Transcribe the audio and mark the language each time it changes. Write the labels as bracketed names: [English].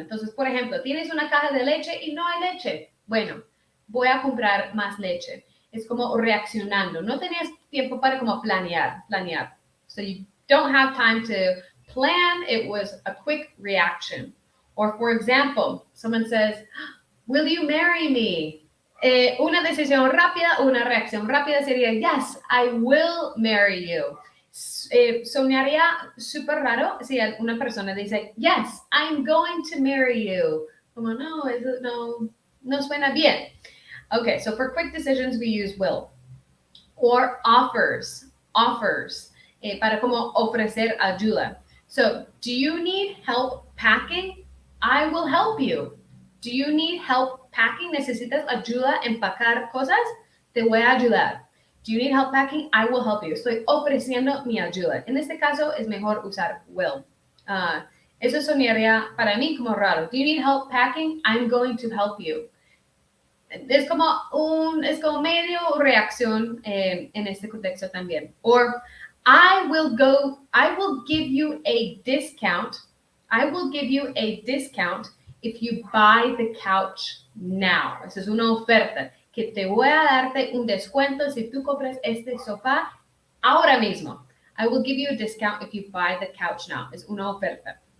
[Spanish] Entonces, por ejemplo, tienes una caja de leche y no hay leche. Bueno, voy a comprar más leche. Es como reaccionando. No tenías tiempo para como planear. [English] So you don't have time to plan. It was a quick reaction. Or for example, someone says, will you marry me? [Spanish] Una decisión rápida, una reacción rápida sería, [English] yes, I will marry you. [Spanish] Sonaría súper raro si una persona dice, [English] yes, I'm going to marry you. [Spanish] Como no, eso no suena bien. [English] Okay, so for quick decisions, we use will. Or offers, [Spanish] para como ofrecer ayuda. [English] So, do you need help packing? I will help you. Do you need help packing? [Spanish] ¿Necesitas ayuda a empacar cosas? Te voy a ayudar. [English] Do you need help packing? I will help you. [Spanish] Estoy ofreciendo mi ayuda. En este caso es mejor usar will. Eso sonaría para mí como raro. [English] Do you need help packing? I'm going to help you. [Spanish] Es como medio reacción en este contexto también. [English] Or I will give you a discount. I will give you a discount if you buy the couch now. [Spanish] Esa es una oferta. Que te voy a darte un descuento si tú compras este sofá ahora mismo. [English] I will give you a discount if you buy the couch now. [Spanish] Es una oferta.